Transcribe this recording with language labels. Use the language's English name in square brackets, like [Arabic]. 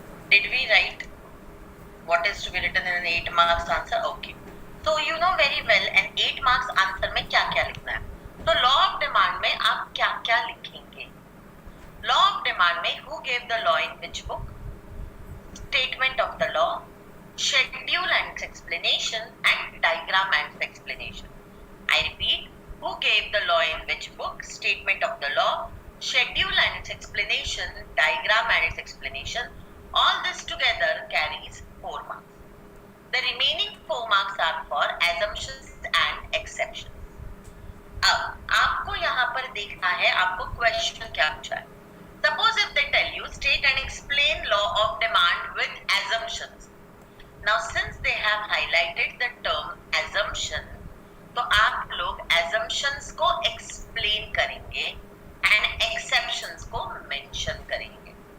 [English] Did we write what is to be written in an 8 marks answer? Okay. So you know very well an 8 marks answer [Hindi] में क्या क्या लिखना है. तो law of demand में आप क्या क्या लिखेंगे? [English] Law of demand में who gave the law in which book? Statement of the law, schedule and its explanation, and diagram and its explanation. I repeat, who gave the law in which book? Statement of the law, schedule and its explanation, diagram and its explanation. All this together carries 4 marks. The remaining 4 marks are for assumptions and exceptions. [Hindi] अब आपको यहाँ पर देखना है आपको question क्या पूछा है. [English] Suppose if they tell you state and explain law of demand with assumptions. Now since they have highlighted the term assumption, [Hindi] तो आप लोग [English] assumptions को explain करेंगे and exceptions को mention करेंगे.